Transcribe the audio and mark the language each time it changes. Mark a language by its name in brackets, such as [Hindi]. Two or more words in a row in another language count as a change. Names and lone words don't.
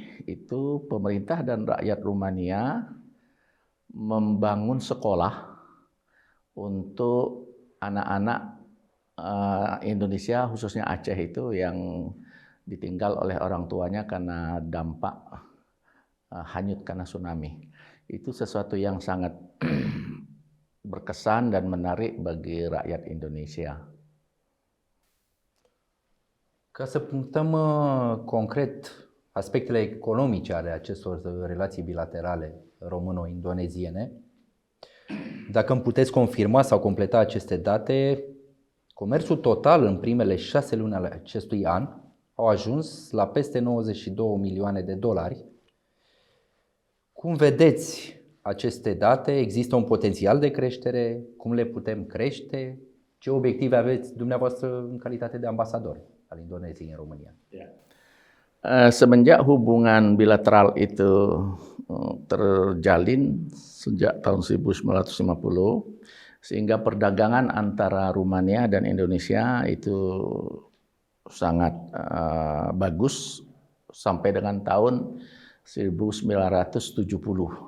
[Indonesian] Itu pemerintah dan rakyat Rumania membangun sekolah untuk anak-anak Indonesia, khususnya Aceh itu yang ditinggal oleh orang tuanya karena dampak hanyut karena tsunami. Itu sesuatu yang sangat berkesan dan menarik bagi rakyat Indonesia. [Romanian] Ca să punctăm concret aspectele economice ale acestor relații bilaterale româno-indoneziene, dacă îmi puteți confirma sau completa aceste date, comerțul total în primele 6 luni ale acestui an au ajuns la peste 92 milioane de dolari. Cum vedeți aceste date? Există un potențial de creștere? Cum le putem crește? Ce obiective aveți dumneavoastră în calitate de ambasador al Indoneziei în România? [Indonesian] Semenjak hubungan bilateral itu terjalin sejak tahun 1950, sehingga perdagangan antara Rumania dan Indonesia itu sangat bagus sampai dengan tahun 1970.